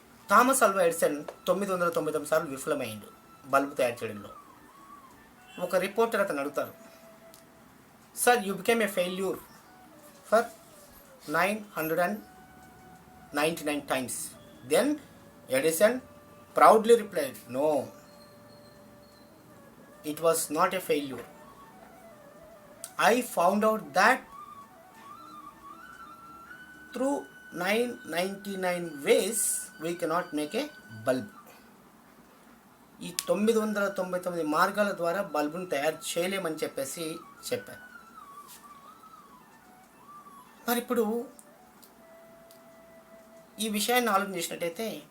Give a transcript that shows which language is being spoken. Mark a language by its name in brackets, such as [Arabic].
[Telugu] Thomas Alva Edison 999 సార్లు విఫలమైండు bulb తయారు చేయడంలో. ఒక రిపోర్టర్ అతను అడుగుతారు, [English] Sir you became a failure for 999 times. Then Edison proudly replied, no, it was not a failure. I found out that through 999 ways we cannot make a bulb. [Telugu] ఈ 999 మార్గాల ద్వారా బల్బును తయారు చేయలేమని చెప్పేసి చెప్పారు. మరి ఇప్పుడు ఈ విషయాన్ని ఆలోచన చేసినట్టయితే